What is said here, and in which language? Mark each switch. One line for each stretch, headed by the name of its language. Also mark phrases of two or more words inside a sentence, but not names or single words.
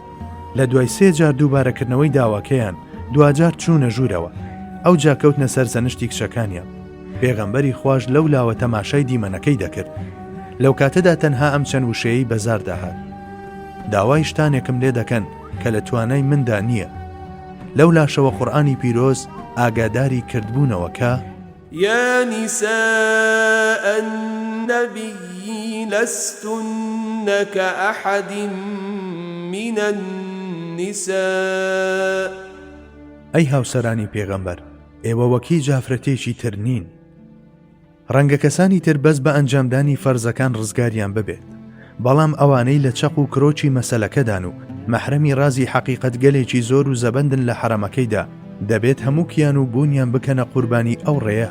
Central Kurdish: لە دوای 3 جار دووبارەکردنەوەی داواکەیان دوجار چوونە ژوورەوە، ئەو جا کەوتنە سەر سەنشتی کچەکانیان. پێغەمبەری خوش لەو لاوە تەماشای دیمەنەکەی دەکرد. لەو کاتەدا تەنها ئەم چەند وشەیەی بەزارداهات. داوای شتانێکم لێ دەکەن کە لە توانای مندا نییە. لەو لاشەوە قورئانی پیرۆز ئاگاداری کردبوونەوە کە
Arabic: يا نساء النبي لستن كأحد من النساء
Central Kurdish: ئەی هاوسەرانی پێغەمبەر، ئێوە وەکی جافرەتێکی تر نین. ڕەنگە کەسانی تر بەس بە ئەنجامدانی فەرزەکان ڕزگاریان ببێت، بەڵام ئەوانەی لە چەق و کرۆچی مەسەلەکەدان و مەحرەمی رازی حەقیقەت گەلێکی زۆر و زەبەندن لە حرەمەکەیدا، دەبێت هەموو کیان و بوونیان بکەنە قوربانی ئەو ڕێیە.